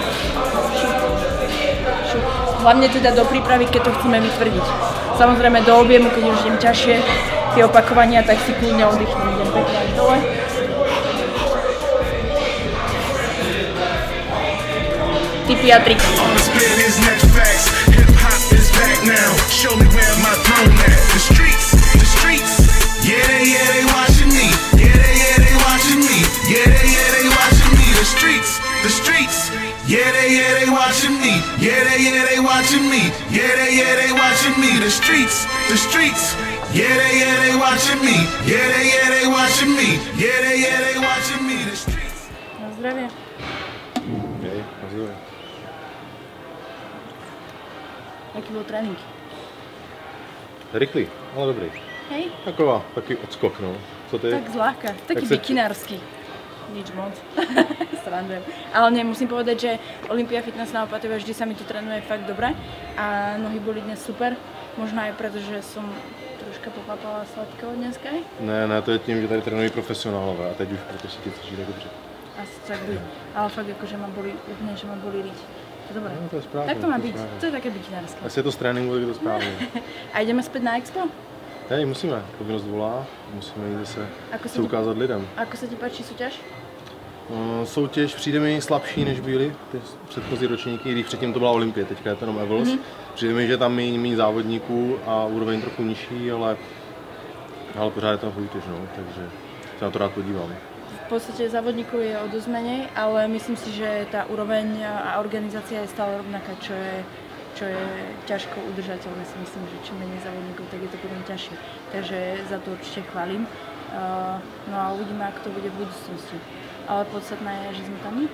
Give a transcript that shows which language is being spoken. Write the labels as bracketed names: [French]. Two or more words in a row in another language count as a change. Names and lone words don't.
[Slovak] Hlavne teda do prípravy, keď to chceme vytvrdiť. Samozrejme do objemu, keď už idem ťažšie tie opakovania, tak si kľudne oddychnú. Idem pekne až dole. Tipy a triky. [English] Yeah, they watching me. Yeah, they watching me. Yeah, they watching me. The streets. Yeah, they watching me. Yeah, they watching me. Yeah, they watching me. The streets. [Slovak] Na zdravie. Hej, na zdravie. Aký bol trénink? Rychlý, ale dobrý. Hej? Taký odskok, no. [Czech] Co ty? [Slovak] Tak zľahka, taký bikinársky. Nič moc. Srandujem. Ale nie, musím povedať, že Olympia Fitness na Opatove vždy sa mi tu trénuje fakt dobre a nohy boli dnes super. Možno aj preto, že som troška popapala sladkého dneska. [Czech] Ne, to je tím, že tady trénují profesionálové a teď už proto si ti cítíš tak dobře. [Slovak] Asi tak bude. Ale fakt akože ma boli, úplne, že ma boli riť. To je dobré. No, to je správne. Tak to má byť, to je také bikinárske. Asi je to z tréninku, tak je to správne. A ideme späť na Expo? Hej, musíme, povinnosť volá, [Czech] musíme jít zase se ukázat lidem. [Slovak] Ako sa ti páči súťaž? [Czech] Soutěž přijde mi slabší, než byly ty předchozí ročníky, když předtím to byla Olympie, teďka je to jenom Evels. Přijde mi, že tam méně závodníků a úroveň trochu nižší, ale pořád je tam soutěž, no, takže se na to rád podívám. [Slovak] V podstate závodníkov je o dosť menej, ale myslím si, že tá úroveň a organizácia je stále rovnaká, čo je ťažko udržateľné. Si myslím, že čím menej závodníkov, tak je to potom ťažšie. Takže za to určite chválim. No a uvidíme, ako to bude v budúcnosti. Ale podstatné je, že sme tam my.